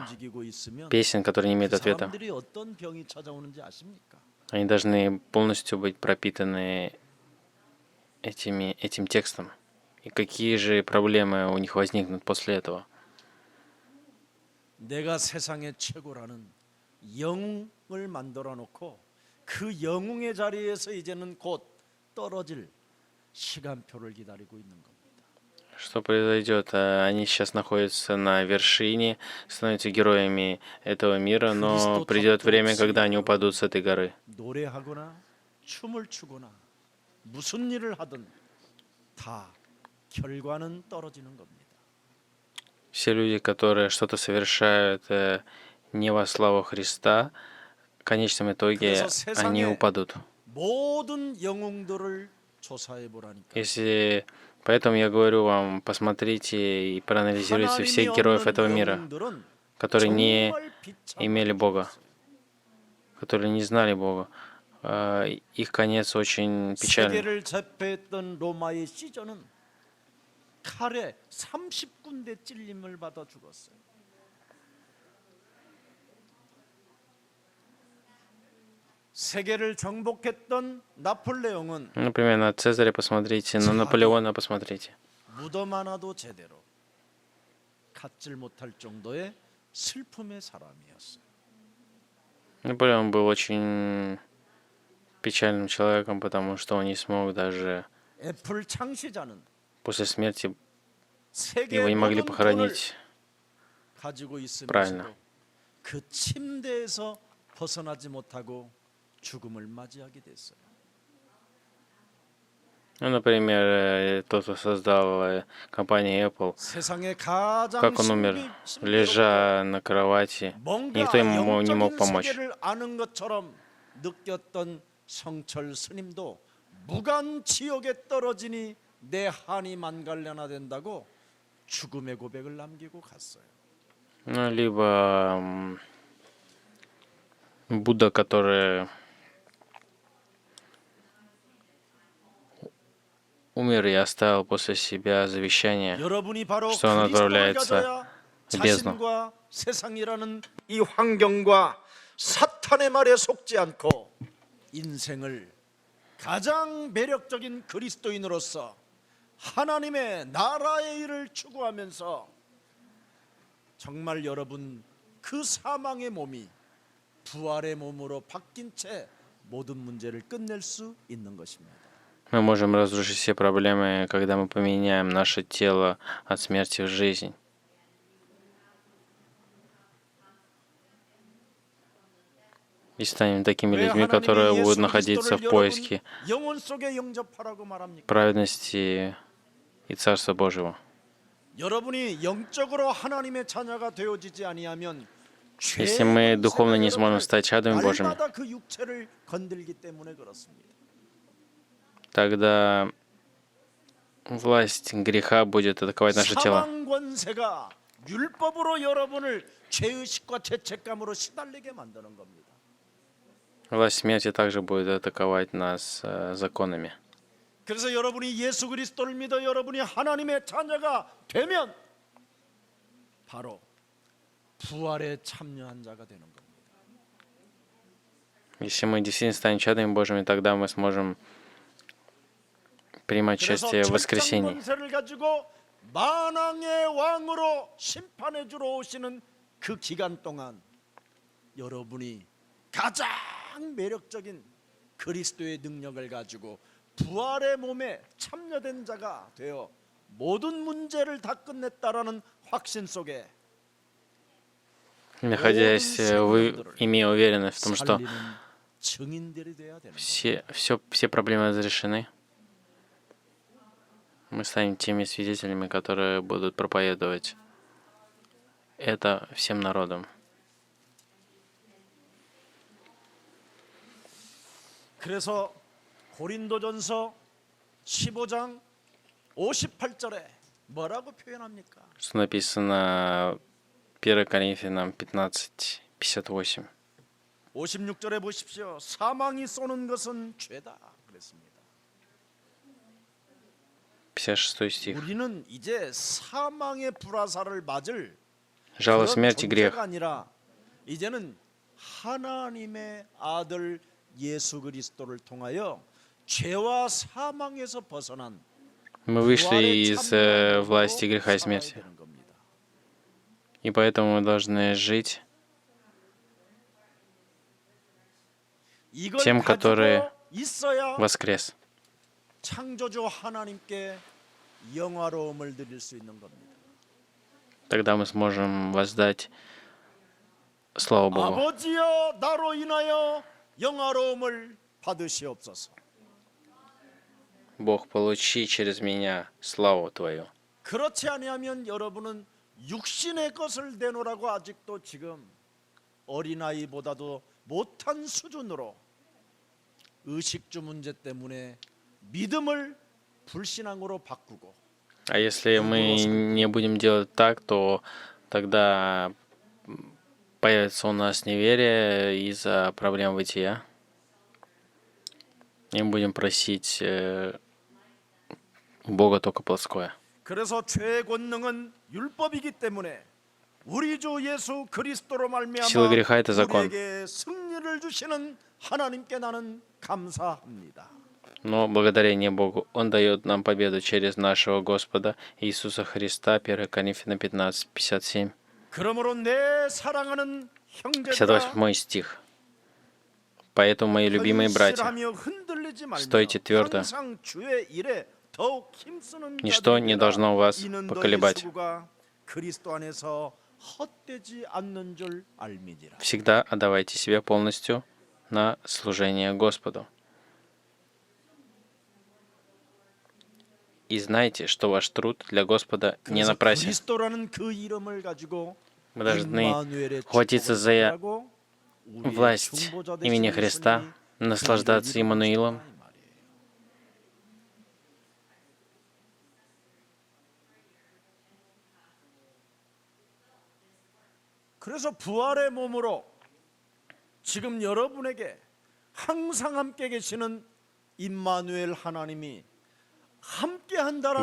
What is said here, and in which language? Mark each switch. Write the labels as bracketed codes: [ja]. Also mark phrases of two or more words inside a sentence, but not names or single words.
[ko] 움직이고 있으면 [ru] песен, которые не имеют [ko] 그 [ru] ответа. [ko] 사람들이 어떤 병이 찾아오는지 아십니까? [ru] Они должны полностью быть пропитаны этим текстом. И какие же проблемы у них возникнут после этого? [ko] 내가 세상의 최고라는 영웅을 만들어 놓고 그 영웅의 자리에서 이제는 곧 떨어질 시간표를 기다리고 있는 겁니다. [ru] Что произойдет? Они сейчас находятся на вершине, становятся героями этого мира, но придет время, когда они упадут с этой горы. [ko] 노래하거나 춤을 추거나 무슨 일을 하든 다 결과는 떨어지는 겁니다. [ru] Все люди, которые что-то совершают не во славу Христа, в конечном итоге они упадут. [ko] 모든 영웅들을 조사해 보라니까. [ru] Если поэтому я говорю вам, посмотрите и проанализируйте всех героев этого мира, которые не имели Бога, которые не знали Бога. Их конец очень печальный. [ko] 세계를 제패했던 로마의 시저는 칼에 30군데 찔림을 받아 죽었어요. 세계를 정복했던 나폴레옹은 [ru] Например, на Цезаря посмотрите, на Наполеона посмотрите. [ko] 무덤 하나도 제대로 갖질 못할 정도의 슬픔의 사람이었어요. [ru] Наполеон был очень печальным человеком, потому что он не смог даже [ko] 애플 창시자는 [ru] после смерти [ko] 세계 [ru] его не могли [ko] 모든 돈을 [ru] похоронить. [ko] 가지고 있으면서도 [ru] правильно. [ko] 그 침대에서 벗어나지 못하고 죽음을 맞이하게 됐어요. [ru] Ну, например, тот, кто создал компанию Apple, [ko] 세상에 가장 [ru] как он умер, лежа на кровати, [ko] 뭔가 [ru] никто ему не мог [ko] 영적인 [ru] помочь. [ko] 세계를 아는 것처럼 느꼈던 성철 스님도 무간 지옥에 떨어지니 내 한이 만갈려나 된다고 죽음의 고백을 남기고 갔어요. [ru] Ну, либо Будда, который умер и оставил после себя завещание, [ko] 여러분이 바로 [ru] что он [ko] 그리스도를 [ru] отправляется [ko] 가져야 [ru] в бездну. [ko] 자신과 세상이라는 이 환경과 사탄의 말에 속지 않고 인생을 가장 매력적인 그리스도인으로서 하나님의 나라의 일을 추구하면서 정말 여러분 그 사망의 몸이 부활의 몸으로 바뀐 채 모든 문제를 끝낼 수 있는 것입니다. [ru] Мы можем разрушить все проблемы, когда мы поменяем наше тело от смерти в жизнь. И станем такими [ko] 왜 [ru] людьми, которые [ko] 하나님이 [ru] будут [ko] 예수 [ru] находиться в [ko] 그리스도를 [ru] поиске [ko] 여러분 영혼 속에 영접하라고 말합니까? [ru] праведности и Царства Божьего. [ko] 여러분이 영적으로 하나님의 자녀가 되어지지 아니하면 [ru] Если мы духовно не сможем стать чадами Божьими, [ko] 날마다 그 육체를 건들기 때문에 그렇습니다. [ru] тогда власть греха будет атаковать наше тело. [ko] 사망 권세가 율법으로 여러분을 죄의식과 죄책감으로 시달리게 만드는 겁니다. [ru] Власть смерти также будет атаковать нас законами. [ko] 그래서 여러분이 예수 그리스도를 믿어 여러분이 하나님의 자녀가 되면 바로 부활에 참여한 자가 되는 겁니다. [ru] Если мы действительно станем чадами Божьими, тогда мы сможем принимать [ko] 그래서 [ru] участие в [ko] 철장 [ru] воскресении. [ko] 권세를 가지고 만왕의 왕으로 심판해 주러 오시는 그 기간 동안 여러분이 가장 매력적인 그리스도의 능력을 가지고 부활의 몸에 참여된 자가 되어 모든 문제를 다 끝냈다라는 확신 속에 [ru] Находясь, имея уверенность в том, что [ko] 살리는 증인들이 돼야 되는 거예요. [ru] все проблемы разрешены, мы станем теми свидетелями, которые будут проповедовать это всем народам. [ko] 그래서 고린도전서 15장 58절에 뭐라고 표현합니까? [ru] Что написано 1 Коринфянам 15:58. [ko] 56절에 보십시오. 사망이 쏘는 것은 죄다 그랬습니다. [ru] 56 стих. [ko] 우리는 이제 사망의 불화살을 맞을 [ru] Жало [ko] 그런 [ru] смерти грех. [ko] 존재가 아니라 이제는 하나님의 아들 예수 그리스도를 통하여 죄와 사망에서 벗어난 [ru] Мы вышли [ko] 부활에 [ru] из [ko] 참여한 [ru] власти [ko] 자로 [ru] греха и [ko] 살아야 [ru] смерти. [ko] 되는 겁니다. [ru] И поэтому мы должны жить [ko] 이걸 [ru] тем, который [ko] 가지고 있어야 [ru] воскрес. [ko] 창조주 하나님께 영화로움을 드릴 수 있는 겁니다. [ru] Тогда мы сможем воздать славу Богу. [ko] 아버지여 나로 인하여 영화로움을 받으시옵소서. [ru] Бог, получи через меня славу Твою. [ko] 그렇지 아니하면 여러분은 육신의 것을 내놓으라고 아직도 지금 어린아이보다도 못한 수준으로 의식주 문제 때문에 믿음을 불신앙으로 바꾸고 [ru] А если мы не будем делать так, то тогда появится у нас неверие из-за проблем бытия. И мы будем просить у Бога только плотское. [ko] 그래서 죄의 권능은 율법이기 때문에 우리 주 예수 그리스도로 말미암아 [ru] Сила греха — это закон. [ko] 우리에게 승리를 주시는 하나님께 나는 감사합니다. [ru] Но благодарение Богу, Он дает нам победу через нашего Господа Иисуса Христа. 1 Коринфянам 15:57. [ko] 그러므로 내 사랑하는 형제들아 [ru] 58 стих. Поэтому, мои любимые братья, [ko] 현실하며 흔들리지 말며 [ru] стойте твердо. [ko] 항상 주의 일에 더욱 힘쓰는 [ru] Nичто не [ko] 자들이라. [ru] должно вас [ko] 이는 너희 [ru] поколебать. [ko] 수고가 그리스도 안에서 헛되지 않는 줄 알미니라. [ru] Всегда отдавайте себя полностью на служение Господу. И знайте, что ваш труд для Господа не [ko] 그래서 [ru] напрасен. [ko] 그리스도라는 그 이름을 가지고 [ru] Мы должны [ko] 임마누엘의 [ru] хватиться [ko] 축복을 [ru] за [ko] 받으라고 우리의 [ru] власть [ko] 중보자 [ru] имени [ko] 되신 [ru] Христа, [ko] 예수님이 [ru] наслаждаться [ko] 그 이름을 [ru] Иммануилом. [ko] 주셨다 이 말이에요. 그래서 부활의 몸으로 지금 여러분에게 항상 함께 계시는 임마누엘 하나님이 함께 한다라는